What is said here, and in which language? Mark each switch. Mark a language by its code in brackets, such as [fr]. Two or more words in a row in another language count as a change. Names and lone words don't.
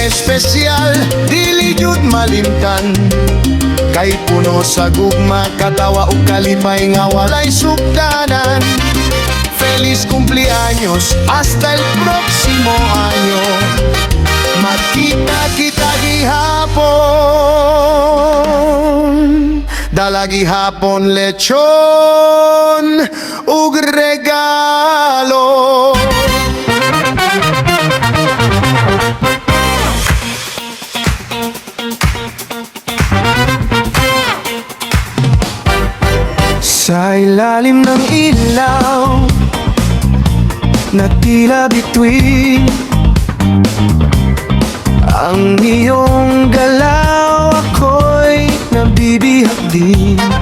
[ceb] espesyal, dili jud malimtan. Kay puno sa gugma, katawa o kalipay nga walay sukdanan. [es] Feliz cumpleaños, hasta el próximo año. [ceb] Magkita kita gihapon, dala gihapon lechon ug regalo. [tl] Sa ilalim ng ilaw na tila bituin, ang iyong galaw ako'y nabibihag din.